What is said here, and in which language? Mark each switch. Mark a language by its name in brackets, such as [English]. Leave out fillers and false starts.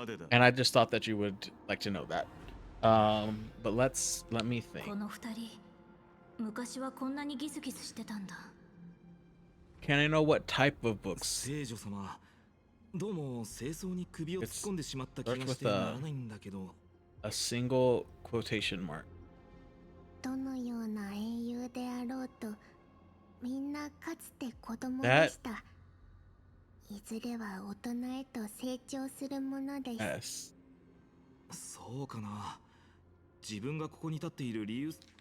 [English] And I just thought that you would like to know that. But let me think. [Japanese] この二人、昔はこんなにギスギスしてたんだ。 [English] Can I know what type of books? [Japanese] 聖女様、どうも清掃に首を突っ込んでしまった気がしてならないんだけど。 [English] A single quotation mark. [Japanese] どのような英雄であろうとみんなかつて子供でした。いずれは大人へと成長するものです。 [English] Yes. [Japanese] そうかな。自分がここに立っている理由。